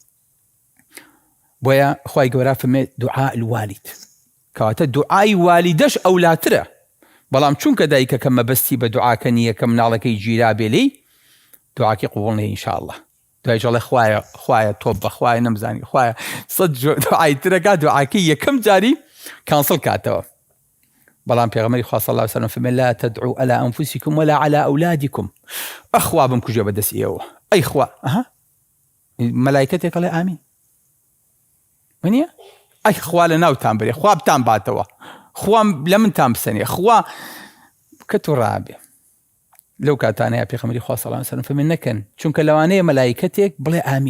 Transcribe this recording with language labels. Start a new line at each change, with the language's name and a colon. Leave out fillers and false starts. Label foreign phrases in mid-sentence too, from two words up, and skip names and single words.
Central Kurdish: بۆیە خوای گەورە فەرمێ
Arabic: دوعا الوالد،
Central Kurdish: کەواتە دوعای والیدەش ئەولاترە، بەڵام چونکە دایکەکە مەبەستی بە دوعاکە نییە کە مناڵەکەی گیرا بێ لێی، دوعاکەی قبوڵ نەیە ئینشاءالله. دوای جەڵێ خوایە تۆ بە خوایە نەمزانی خوایە سەد دوعای ترەکە دوعاکەی یەکەم جاری کانسڵ کاتەوە. بەڵام پێغەمبەری خوا
Arabic: صلی الله علیه وسلم
Central Kurdish: فەرمێ
Arabic: لا تدعوا على أنفسكم ولا على أولادكم.
Central Kurdish: ئەخوا بمکوژێ بەدەست ئێوە، ئەی خوا مەلایکەتێک ئەڵێ ئامین، وانە؟ ئەی خوا لە ناوتان بێ، خوا بتان باتەوە، خوا لە منتان بسەنێ، خوا کە تۆ ڕابێ. لەو کاتانەیە پێغەمبەری خوا
Arabic: صلی الله علیه وسلم
Central Kurdish: فەرمێ نەکەن، چونکە لەوانەیە مەلایکەتێک بڵێ ئامین.